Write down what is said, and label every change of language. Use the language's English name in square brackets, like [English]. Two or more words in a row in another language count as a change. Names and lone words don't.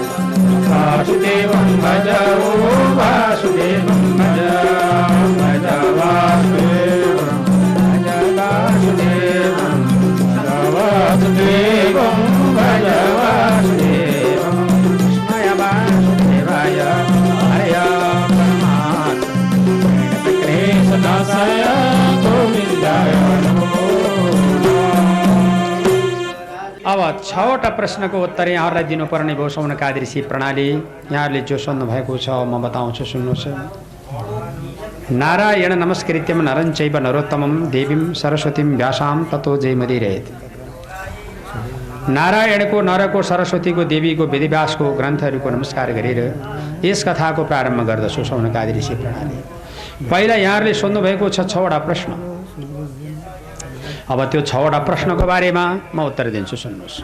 [Sanskrit] वासुदेवं भज ओ वासुदेवं भज भज वासुदेवं वासुदेवं भज वासुदेवं कृष्णाय वासुदेवाय हरय परमात्मने कृष्णदासाय गोविन्दाय नमो नमः। [Nepali] अब 6वटा प्रश्नको उत्तर यहाँहरूलाई दिनुपर्ने भयो सौनका दृश्य प्रणाली यहाँहरूले जो सोध्नु भएको छ म बताउँछु सुन्नुहोस्। [Sanskrit] नारायण नमस्कृत्यम नरं चैव नरोत्तमं देवीं सरस्वतीं व्यासां ततो जयमदिरेत। [Nepali] नारायणको नरको सरस्वतीको देवीको वेदव्यासको ग्रन्थहरूको नमस्कार गरेर यस कथाको प्रारम्भ गर्दछु सौनकादि ऋषि प्रणाली। पहिला यहाँहरूले सोध्नुभएको छ 6वटा प्रश्न। अब त्यो 6वटा प्रश्नको बारेमा म उत्तर दिन्छु सुन्नुहोस्।